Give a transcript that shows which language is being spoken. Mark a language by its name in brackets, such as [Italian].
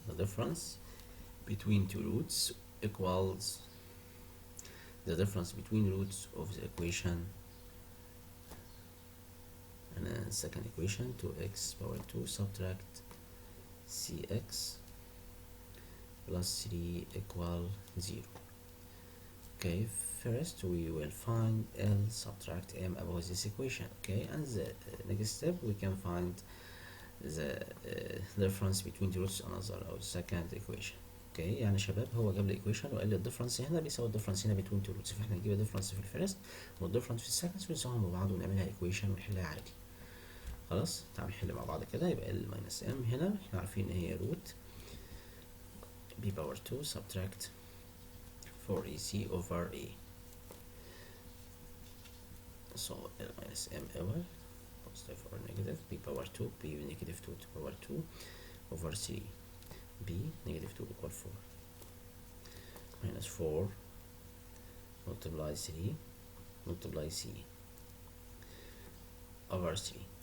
[English] The difference between two roots equals the difference between roots of the equation and then second equation 2x power 2 subtract cx plus 3 equal 0. Okay, first we will find L subtract M above this equation. Okay, and the next step we can find the difference between the roots another or second equation. [Arabic] اوكي يعني شباب هو جاب لي equation وقال لي الديفرنس هنا بيساوي الديفرنس هنا [English] between two roots، [Arabic] فاحنا نجيب الديفرنس في الفيرست والديفرنس في السكند ونساويهم مع بعض ونعملها equation ونحلها عادي. خلاص تعال نحل مع بعض كده. يبقى L minus M هنا احنا عارفين ان هي [English] root b power 2 subtract 4ac over a. So L minus M equal positive or negative b power 2 b negative 2 to power 2 over 3 b negative 2 equal 4 minus 4 multiply 3 multiply c over 3.